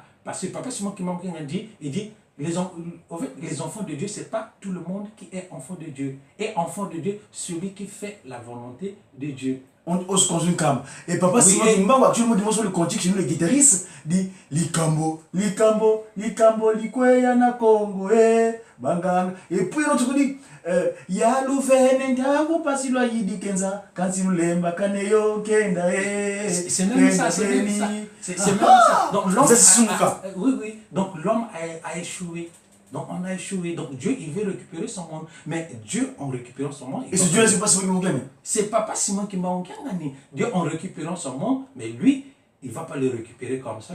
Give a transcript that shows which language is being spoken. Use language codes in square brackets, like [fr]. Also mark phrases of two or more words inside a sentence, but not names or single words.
[fr] Parce que Papa Simon qui manque un dit, il dit les enfants de Dieu, ce n'est pas tout le monde qui est enfant de Dieu. Et enfant de Dieu, celui qui fait la volonté de Dieu. On se conjugue comme. Et Papa Simon qui manque actuellement sur le cantique chez nous, les guitaristes, dit [ln] Likambo, Likambo, Likambo, Likweya na Congo, Banganga. [fr] Et puis l'autre dit [kg] ya luvene ndangu pasilo yidi kenza kansilu lemba kaneyo kenda [fr] c'est même ça, c'est même ça. C'est même ça. Donc l'homme Donc l'homme a échoué. Donc on a échoué. Donc Dieu, il veut récupérer son monde. Mais Dieu, en récupérant son monde... Et ce Dieu, c'est pas Simon qui m'a gagné. C'est Papa Simon qui m'a gagné. Dieu, en récupérant son monde, mais lui, il ne va pas le récupérer comme cela.